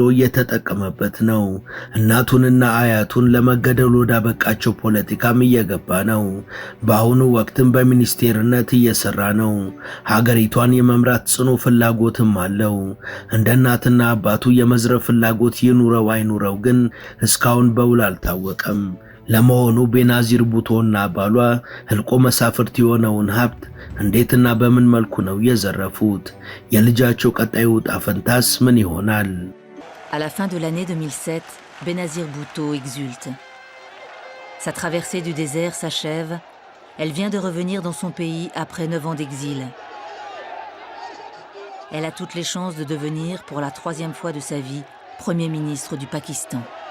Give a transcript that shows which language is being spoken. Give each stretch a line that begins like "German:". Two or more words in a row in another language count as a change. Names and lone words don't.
Amharic: እየተጠቀመበት ነው። እናቱንና አያቱን ለመገደል ወዳበቃቸው ፖለቲካም እየገባ ነው። በአሁኑ ወቅትም በሚኒስቴርነት እየሰራ ነው። ሀገሪቷን የመምራት ጽኑ ፍላጎትም አለው። እንደ እናትና አባቱ የመዝረፍ ፍላጎት ይኑረው አይኑረው ግን እስካሁን በውል አልታወቀም። ለመሆኑ ቤናዚር ቡቶና ባሏ ህልቆ መሳፍርት የሆነውን ሀብት እንዴትና በምን መልኩ ነው የዘረፉት? የልጃቸው ቀጣዩ ዕጣ ፈንታስ ምን ይሆናል?
French: À la fin de l'année 2007, Benazir Bhutto exulte. Sa traversée du désert s'achève. Elle vient de revenir dans son pays après 9 ans d'exil. Elle a toutes les chances de devenir, pour la 3e fois de sa vie, Premier ministre du Pakistan.